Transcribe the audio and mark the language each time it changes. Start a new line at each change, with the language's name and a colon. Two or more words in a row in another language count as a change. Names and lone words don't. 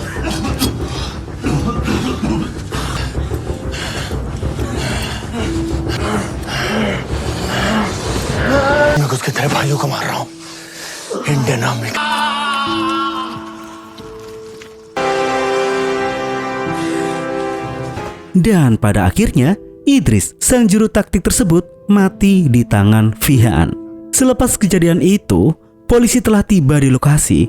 Hindi: मैं घुस के तेरे भाइयों को मार रहा हूँ इंडिया नाम में।
Indonesian: Dan pada akhirnya, Idris, sang juru taktik tersebut, mati di tangan Fihan. Selepas kejadian itu, polisi telah tiba di lokasi.